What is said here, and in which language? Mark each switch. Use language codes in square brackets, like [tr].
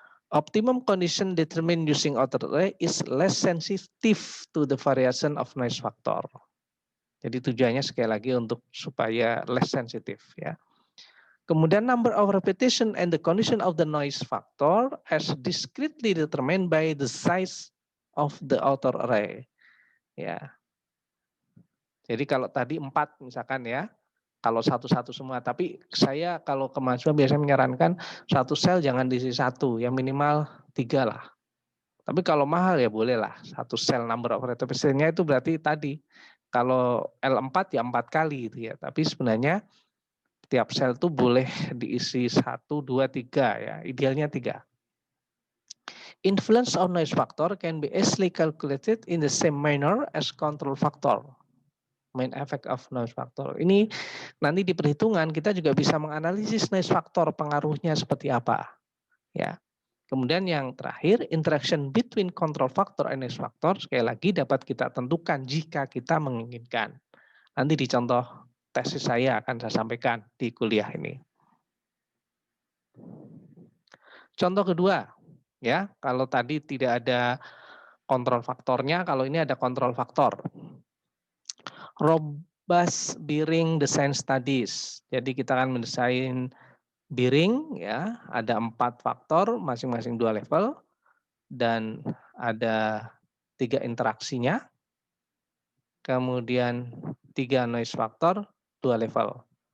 [en] Optimum condition determined using outer array is less sensitive to the variation of noise factor. [id] Jadi tujuannya sekali lagi untuk supaya [en] less sensitive [id] ya. Kemudian [en] number of repetition and the condition of the noise factor as discretely determined by the size of the outer array. [id] Ya. Jadi kalau tadi 4 misalkan ya, kalau satu-satu semua. Tapi saya kalau ke mahasiswa biasanya menyarankan satu sel jangan diisi 1, yang minimal 3 lah. Tapi kalau mahal ya boleh lah, satu sel [en] number of repetition- [id] nya itu berarti tadi, kalau L4 ya 4 kali gitu ya. Tapi sebenarnya tiap sel itu boleh diisi 1, 2, 3 ya, idealnya 3. [en] Influence of noise factor can be easily calculated in the same manner as control factor. Main effect of noise factor. [id] Ini nanti di perhitungan kita juga bisa menganalisis noise factor pengaruhnya seperti apa. Ya. Kemudian yang terakhir, [en] interaction between control factor and noise factor [id] sekali lagi dapat kita tentukan jika kita menginginkan. Nanti di contoh tesis saya akan saya sampaikan di kuliah ini. Contoh kedua, ya, kalau tadi tidak ada kontrol faktornya, kalau ini ada kontrol faktor. [en] Robust bearing design studies. [id] Jadi kita akan mendesain bearing ya, ada 4 faktor, masing-masing 2 level dan ada 3 interaksinya. Kemudian 3 noise factor, 2 level.